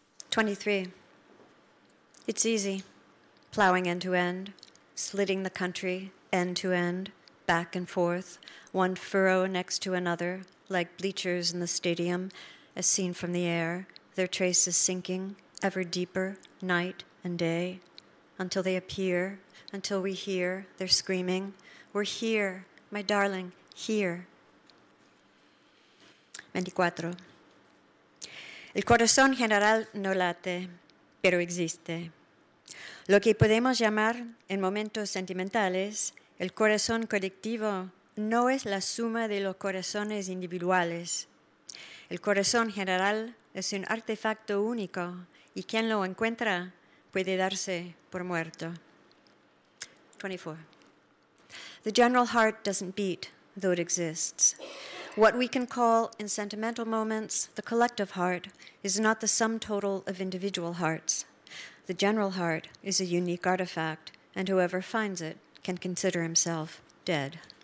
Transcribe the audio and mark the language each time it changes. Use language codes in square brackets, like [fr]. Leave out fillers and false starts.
[en] 23. It's easy, plowing end to end, slitting the country end to end, back and forth, one furrow next to another, like bleachers in the stadium, as seen from the air, their traces sinking ever deeper, night and day, until they appear, until we hear their screaming, we're here, my darling, here. 24. [es] El corazón general no late, pero existe. Lo que podemos llamar en momentos sentimentales el corazón colectivo no es la suma de los corazones individuales. El corazón general es un artefacto único y quien lo encuentra puede darse por muerto. 24. [en] The general heart doesn't beat, though it exists. What we can call, in sentimental moments, the collective heart is not the sum total of individual hearts. The general heart is a unique artifact, and whoever finds it can consider himself dead.